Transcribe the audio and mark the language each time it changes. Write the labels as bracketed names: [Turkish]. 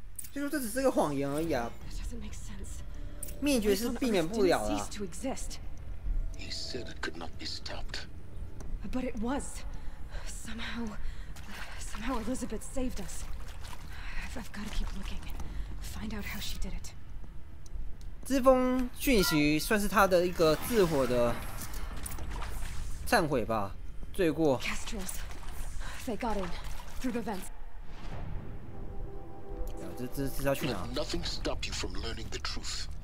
[Chinese] 就说这只是个谎言而已啊，灭绝是避免不了的。 [English] He said it could not be stopped. But it was. Somehow Elizabeth saved us. I've got to keep looking. Find out how she did it. [Chinese] 这封讯息算是他的一个自我的忏悔吧，罪过。 [English] They got in through the vents. [Chinese] 这要去哪 [English] Let nothing stop you from learning the truth.